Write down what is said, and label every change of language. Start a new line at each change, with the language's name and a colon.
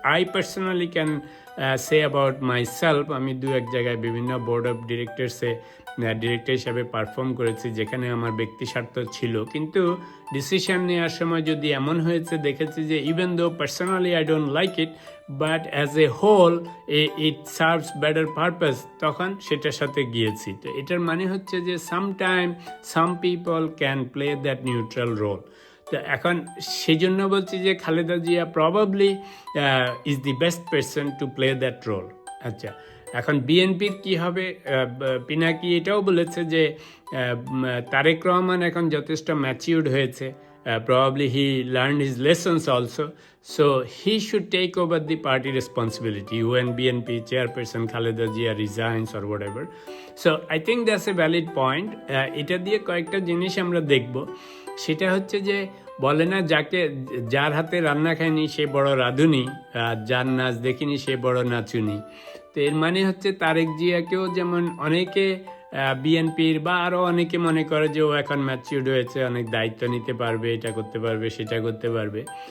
English: I personally can say about my self,
Bangla: আমি দু এক জায়গায় বিভিন্ন বোর্ড অফ ডিরেক্টর হিসাবে পারফর্ম করেছি যেখানে আমার ব্যক্তি স্বার্থ ছিল, কিন্তু ডিসিশন নেওয়ার সময় যদি এমন হয়েছে দেখেছি যে
English: even though personally I don't like it but as a whole it serves better purpose,
Bangla: তখন সেটার সাথে গিয়েছি। তো এটার মানে হচ্ছে যে
English: Sometime some people can play that neutral role.
Bangla: তো এখন সেই জন্য বলছি যে Khaleda Zia
English: Probably is the best person to play that role.
Bangla: আচ্ছা, এখন বিএনপির কি হবে? পিনাকি এটাও বলেছে যে তারেক রহমান এখন যথেষ্ট ম্যাচিউর্ড হয়েছে,
English: probably he learned his lessons also, so he should take over the party responsibility when BNP chairperson Khaleda Zia resigns or whatever. So I think that's a valid point.
Bangla: এটা দিয়ে কয়েকটা জিনিস আমরা দেখব। সেটা হচ্ছে যে বলে না, যার হাতে রান্না খায়নি সে বড় রাঁধুনি, যার নাচ দেখিনি সে বড় নাচুনি। তো এর মানে হচ্ছে তারেক জিয়াকেও যেমন অনেকে বিএনপির বা আরও অনেকে মনে করে যে ও এখন ম্যাচিউর্ড হয়েছে, অনেক দায়িত্ব নিতে পারবে, এটা করতে পারবে, সেটা করতে পারবে।